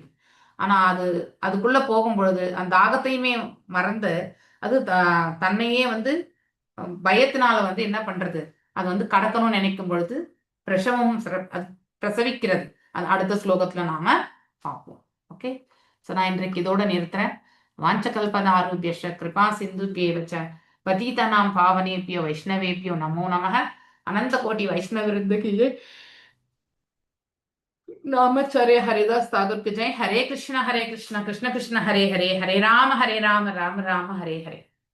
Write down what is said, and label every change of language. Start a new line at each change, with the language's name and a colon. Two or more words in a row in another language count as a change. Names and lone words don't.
Tamil: ஆனா அதுக்குள்ள போகும் பொழுது அந்த தாகத்தையுமே மறந்து அது தன்னையே வந்து பயத்தினால வந்து என்ன பண்றது, அது வந்து கடக்கணும்னு நினைக்கும் பொழுது பிரசவிக்கிறது. அது அடுத்த ஸ்லோகத்துல நாம பார்ப்போம்.
English: Okay, so
Tamil: நான் இன்றைக்கு இதோட நிறுத்துறேன்.
Sanskrit: वाञ्छाकल्पतरुभ्यश्च कृपा सिन्धुभ्येव च पतितानां पावनेभ्यो वैष्णवेभ्यो नमो नमः.
Tamil: அனந்த கோட்டி வைஷ்ணவிருந்துக்கு
Hindi: नामाचार्य हरिदास ठाकुर की जय.
Sanskrit: हरे कृष्ण कृष्ण कृष्ण हरे हरे, हरे राम राम राम हरे हरे.